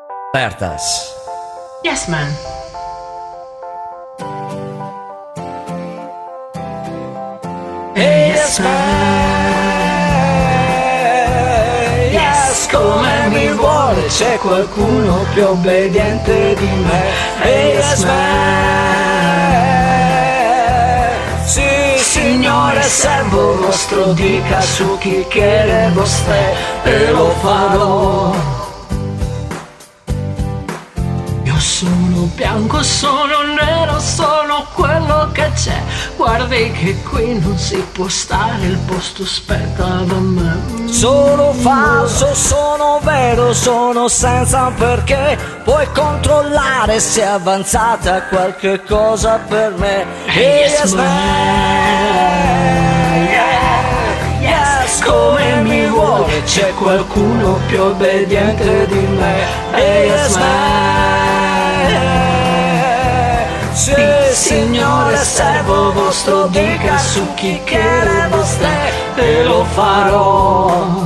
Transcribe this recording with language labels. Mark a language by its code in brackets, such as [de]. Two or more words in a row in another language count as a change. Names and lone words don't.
[it] Bertas. [en] Yes, man. Yes, man. Yes, [it] come mi vuole, c'è qualcuno più obbediente di me. [en] Yes, man. [it] Sì, signore, servo vostro, dica su chi chiede vostè, e lo farò. Sono bianco, sono nero, sono quello che c'è. Guardi che qui non si può stare, il posto spetta a me. Sono falso, sono vero, sono senza perché. Puoi controllare se è avanzata qualche cosa per me. [en] Yes, man. Yes, [it] come mi vuole, c'è qualcuno più obbediente di me. [en] Yes, man. [it] Sì, signore, servo vostro, dica su chi chiede vostè, e lo farò.